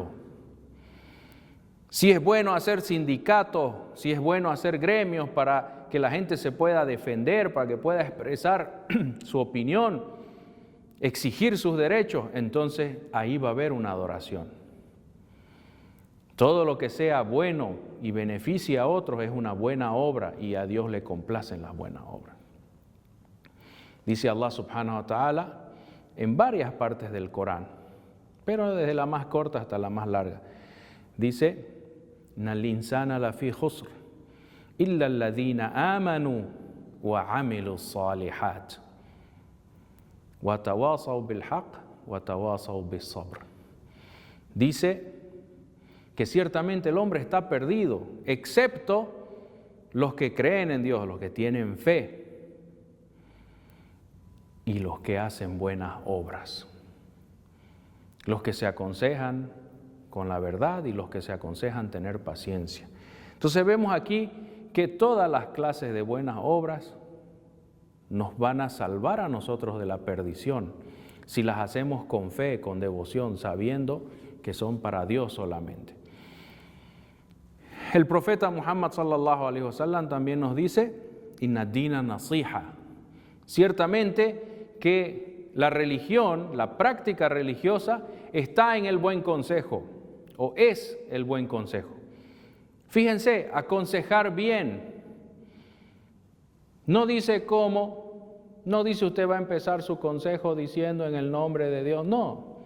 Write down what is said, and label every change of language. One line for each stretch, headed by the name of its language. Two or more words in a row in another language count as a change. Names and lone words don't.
Spanish: Si es bueno hacer sindicatos, si es bueno hacer gremios para que la gente se pueda defender, para que pueda expresar su opinión, exigir sus derechos, entonces ahí va a haber una adoración. Todo lo que sea bueno y beneficie a otros es una buena obra y a Dios le complacen las buenas obras. Dice Allah
Arabic: سبحانه وتعالى
Spanish: en varias partes del Corán, pero desde la más corta hasta la más larga. Dice,
Arabic: إن الإنسان لفي خسر، إلا الذين آمنوا وعملوا صالحات، وتواصوا بالحق، وتواصوا بالصبر.
Spanish: Dice que ciertamente el hombre está perdido, excepto los que creen en Dios, los que tienen fe y los que hacen buenas obras, los que se aconsejan con la verdad y los que se aconsejan tener paciencia. Entonces vemos aquí que todas las clases de buenas obras nos van a salvar a nosotros de la perdición si las hacemos con fe, con devoción, sabiendo que son para Dios solamente. El profeta Muhammad
Arabic: صلى الله عليه وسلم
Spanish: también nos dice,
Arabic: إن الدين النصيحة.
Spanish: Ciertamente que la religión, la práctica religiosa, está en el buen consejo, o es el buen consejo. Fíjense, aconsejar bien. No dice cómo, no dice usted va a empezar su consejo diciendo en el nombre de Dios, no.